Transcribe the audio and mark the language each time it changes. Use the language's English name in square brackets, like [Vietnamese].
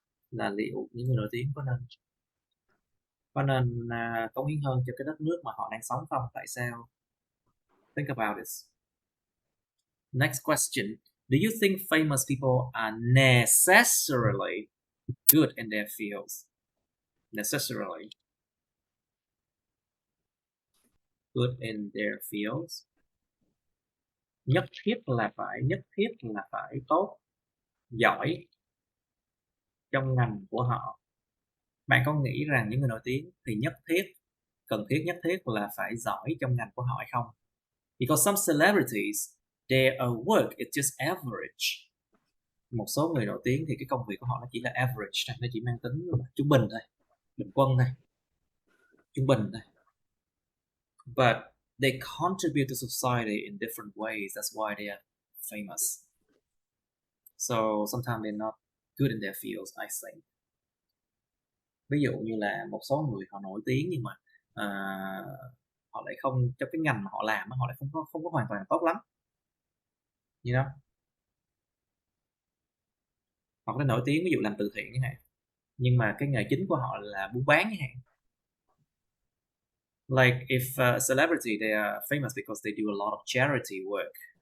[Vietnamese] Là liệu những người nổi tiếng có nên cống hiến hơn cho cái đất nước mà họ đang sống không? Tại sao? [English] Think about this. Next question. Do you think famous people are necessarily good in their fields? Necessarily good in their fields? [Vietnamese] Nhất thiết là phải tốt, giỏi trong ngành của họ. Bạn có nghĩ rằng những người nổi tiếng thì cần thiết là phải giỏi trong ngành của họ hay không? [English] Because some celebrities, their work is just average. [Vietnamese] Một số người nổi tiếng thì cái công việc của họ nó chỉ là average thôi, nó chỉ mang tính trung bình thôi, bình quân thôi, trung bình thôi. [English] But they contribute to society in different ways. That's why they are famous. So sometimes they're not good in their fields, I think. [Vietnamese] Ví dụ như là một số người họ nổi tiếng nhưng mà họ lại không, trong cái ngành mà họ làm họ lại không có hoàn toàn tốt lắm, [English] you know. [Vietnamese] Họ có nổi tiếng ví dụ làm từ thiện như này, nhưng mà cái nghề chính của họ là buôn bán như này. [English] Like if a celebrity, they are famous because they do a lot of charity work.